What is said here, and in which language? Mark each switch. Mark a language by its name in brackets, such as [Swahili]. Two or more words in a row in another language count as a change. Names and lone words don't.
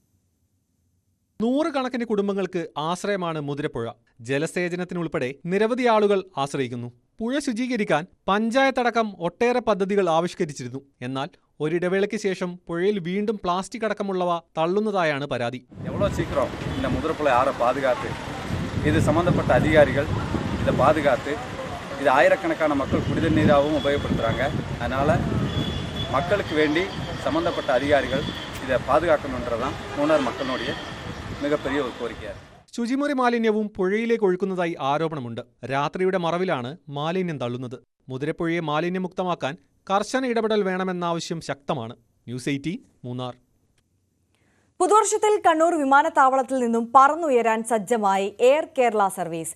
[Malayalam] നൂറുകണക്കിന് കുടുംബങ്ങൾക്ക് ആശ്രയമാണ് മുതിരപ്പുഴ. ജലസേചനത്തിനുൾപ്പെടെ നിരവധി ആളുകൾ ആശ്രയിക്കുന്നു. പുഴ ശുചീകരിക്കാൻ പഞ്ചായത്തടക്കം ഒട്ടേറെ പദ്ധതികൾ ആവിഷ്കരിച്ചിരുന്നു. എന്നാൽ ഒരിടവേളയ്ക്ക് ശേഷം പുഴയിൽ വീണ്ടും പ്ലാസ്റ്റിക് അടക്കമുള്ളവ തള്ളുന്നതായാണ് പരാതി. [Tamil] எவ்வளோ சீக்கிரம் இந்த முதிரப்புழை ஆறை பாதுகாத்து இது சம்மந்தப்பட்ட அதிகாரிகள் இதை பாதுகாத்து இது ஆயிரக்கணக்கான மக்கள் குடிநீர் நீராகவும் உபயோகப்படுத்துகிறாங்க. அதனால் மக்களுக்கு வேண்டி சம்மந்தப்பட்ட அதிகாரிகள் இதை பாதுகாக்கணுன்றதான் மூணார் மக்களுடைய மிகப்பெரிய ஒரு கோரிக்கையாக. [Malayalam] ശുചിമുറി മാലിന്യവും പുഴയിലേക്ക് ഒഴുക്കുന്നതായി ആരോപണമുണ്ട്. രാത്രിയുടെ മറവിലാണ് മാലിന്യം തള്ളുന്നത്. മുതിരപ്പുഴയെ മാലിന്യമുക്തമാക്കാൻ കർശന ഇടപെടൽ വേണമെന്ന ആവശ്യം ശക്തമാണ്. ന്യൂസ് 18 മൂന്നാർ. പുതുവർഷത്തിൽ കണ്ണൂർ വിമാനത്താവളത്തിൽ നിന്നും പറന്നുയരാൻ സജ്ജമായി എയർ കേരള സർവീസ്.